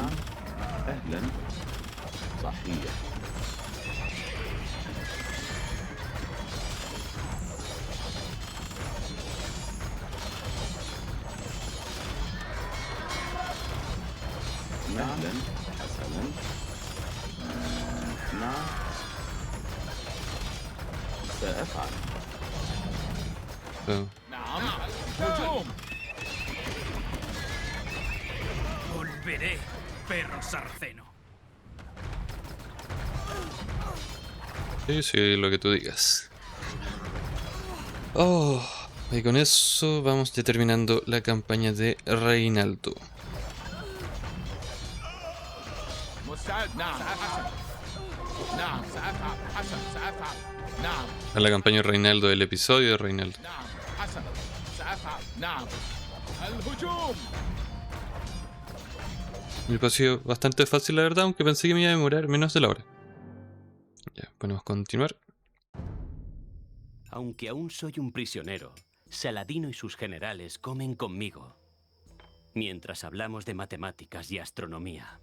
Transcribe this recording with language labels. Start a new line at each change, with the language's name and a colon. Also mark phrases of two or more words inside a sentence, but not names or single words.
Arabic: أهلا. صحيح. أهلا. حسنا. نعم. سأفعل. So, نعم. هجوم.
Spanish: Volveré, perro sarraceno. sí, sí, lo que tú digas. Oh, y con eso vamos ya terminando la campaña de Reinaldo.
Arabic: مساعد. نعم. حسن. نعم. سأفعل. حسن. سأفعل. نعم.
Spanish: A la campaña de Reinaldo, del episodio de Reinaldo.
Arabic: نعم. حسن. سأفعل. نعم. الهجوم.
Spanish: Me pareció bastante fácil, la verdad, aunque pensé que me iba a demorar menos de la hora. Ya, podemos continuar. Aunque aún soy un prisionero, Saladino y sus generales comen conmigo, mientras hablamos de matemáticas y astronomía.